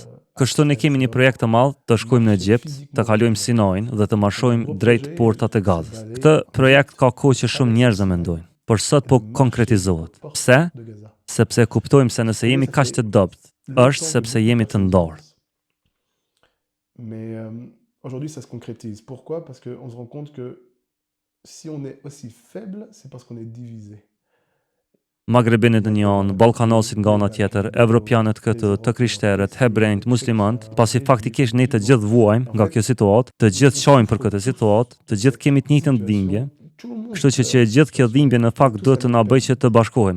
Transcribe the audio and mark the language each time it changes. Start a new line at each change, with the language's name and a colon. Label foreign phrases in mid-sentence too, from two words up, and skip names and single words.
Albanian: Kështu ne kemi një projekt të madh të shkojmë në Egjipt, të kalojmë Sinajin dhe të marshojmë drejt portat e Gazës. Këtë projekt ka kohë që shumë njerëz e mendojnë, por sot po konkretizohet. Pse? Sepse kuptojmë se nëse jemi kaq të dobët, është sepse jemi të ndarë.
French: Aujourd'hui, ça se concrétise. Pourquoi? Parce qu'on se rend compte que si on est aussi faible, c'est parce qu'on est divisé.
Albanian: Magrebinët në një anë, Ballkanasit nga ana tjetër, Evropianët këtë, të krishterët, hebrejt, muslimanët, pasi faktikisht ne të gjithë vuajmë nga kjo situatë, të gjithë qajmë për këtë situatë, të gjithë kemi të njëjtën dhimbje, kështu që e gjithë kjo dhimbje në fakt duhet të na bëjë që të bashkohemi.